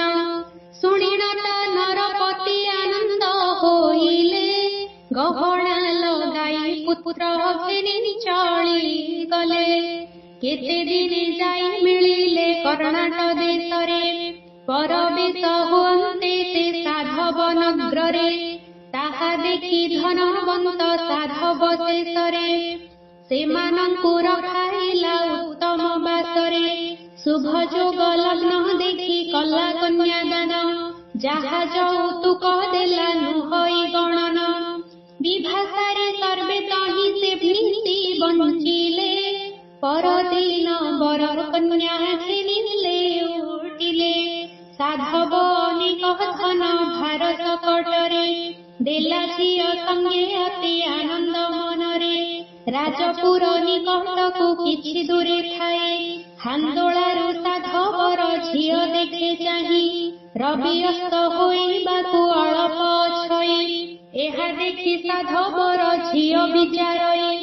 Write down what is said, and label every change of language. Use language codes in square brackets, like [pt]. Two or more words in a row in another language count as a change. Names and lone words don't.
[or] ଶୁଣିଣ ତା ନରପତି ଆନନ୍ଦ ହୋଇଲେ। ଗହଣା ଲଗାଇ ପୁତ୍ର ଫେରି ଚଳି ଗଲେ। କେତେ ଦିନେ ଯାଇ ମିଳିଲେ କର୍ଣ୍ଣାଟ ଦେଶ ରେ। ପରବେଶ ହୁଅନ୍ତେ ସେ ସାଧବ ନଗ୍ରେ। ତାହା ଦେଖି ଧନବନ୍ତ ସାଧବ ଶେଷରେ। ସେମାନଙ୍କୁ ରଖାଇଲା ଉତ୍ତମ ବାସରେ। ଶୁଭ ଯୋଗ ଲଗ୍ନ ଦେଖି କଲା କନ୍ୟା ଦାନ। ଯାହା ଯୌତୁକ ଦେଲା ନୁହଇ ଗଣନ। ବିଭାସାରେ ସର୍ବେ ତହିଁ ସେ ନୀତି ବଞ୍ଚିଲେ। ପରଦିନ ବର କନ୍ୟା ଘେନିଲେ ଉଠିଲେ। साधव ଅନେକ ଧନ ଭାର ସକଟରେ, ଦେଲା ଝିଅ ସଙ୍ଗେ ଅତି ଆନନ୍ଦ ମନରେ। ରାଜପୁର ନିକଟକୁ କିଛି ଦୂରେ ଥାଏ, ହାନ୍ଦୋଳାରୁ ସାଧବର ଝିଅ ଦେଖେ ଚାହିଁ। ରବି ଅସ୍ତ ହୋଇବାକୁ ଅଳପ ଅଛଇ, ଏହା ଦେଖି ସାଧବର ଝିଅ ବିଚାରଇ।